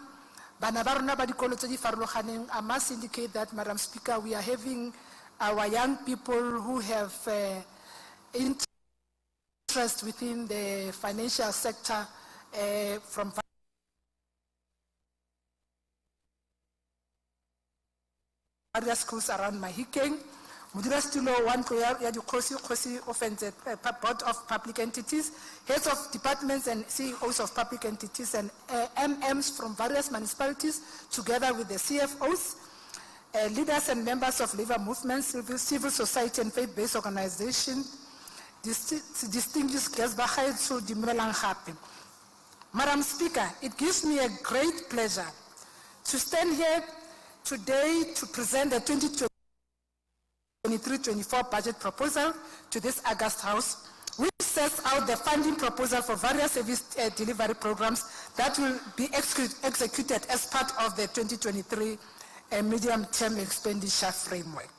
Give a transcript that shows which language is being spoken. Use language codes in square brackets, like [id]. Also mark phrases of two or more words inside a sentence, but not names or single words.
[en] I must indicate that, Madam Speaker, we are having our young people who have interest within the financial sector from various schools around Mahikeng, [tn] Modulasetulo wa ntlo ya dikgosi [en] offense Board of Public Entities, heads of departments and CEOs of public entities and MMs from various municipalities together with the CFOs, leaders and members of labor movements, civil society and faith-based organizations, distinguished guests, [tn] bagaetsho dumelang gape. [en] Madam Speaker, it gives me a great pleasure to stand here today to present the 2023-24 budget proposal to this August House, which sets out the funding proposal for various service delivery programs that will be executed as part of the 2023 medium-term expenditure framework.